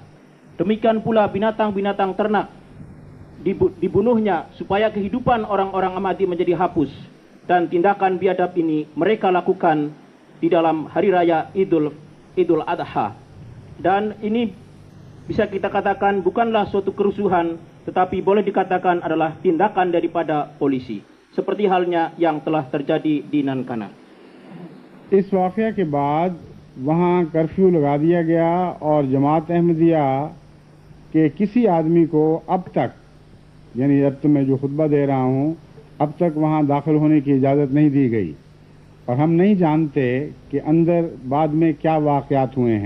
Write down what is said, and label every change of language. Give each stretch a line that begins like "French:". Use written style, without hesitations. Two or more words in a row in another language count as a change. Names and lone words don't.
Indonesian: Demikian pula binatang-binatang ternak dibunuhnya supaya kehidupan orang-orang Ahmadi menjadi hapus, dan tindakan biadab ini mereka lakukan di dalam hari raya Idul Adha. Dan ini bisa kita katakan bukanlah suatu kerusuhan, tetapi boleh dikatakan adalah tindakan daripada polisi, seperti halnya yang telah terjadi di Nankana.
Urdu: اس واقعہ کے بعد وہاں کرفیو لگا دیا گیا اور جماعت احمدیہ کے کسی آدمی کو اب تک، یعنی اب تو میں جو خطبہ دے رہا ہوں، اب تک وہاں داخل ہونے کی اجازت نہیں دی گئی، اور ہم نہیں جانتے کہ اندر بعد میں کیا واقعات ہوئے ہیں.